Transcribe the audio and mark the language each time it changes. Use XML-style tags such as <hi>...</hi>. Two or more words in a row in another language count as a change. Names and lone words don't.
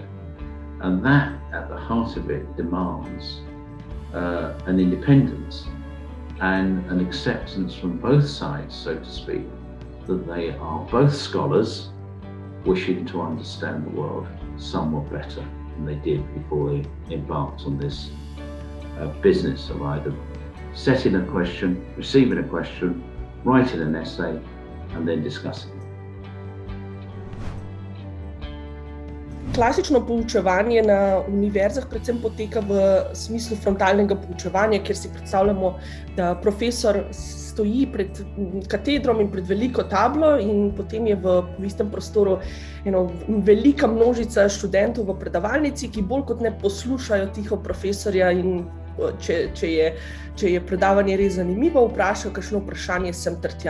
<en>And that, at the heart of it, demands an independence and an acceptance from both sides, so to speak, that they are both scholars wishing to understand the world somewhat better than they did before they embarked on this business of either setting a question, receiving a question, writing an essay, and then discussing it.</en> <sl>Klasično poučevanje na univerzah predvsem poteka v smislu frontalnega poučevanja, kjer si predstavljamo, da profesor stoji pred katedrom in pred veliko tablo in potem je v istem prostoru velika množica študentov v predavalnici, ki bolj kot ne poslušajo tiho profesorja in če je predavanje res zanimivo, vprašajo kakšno vprašanje sem ter tja.</sl>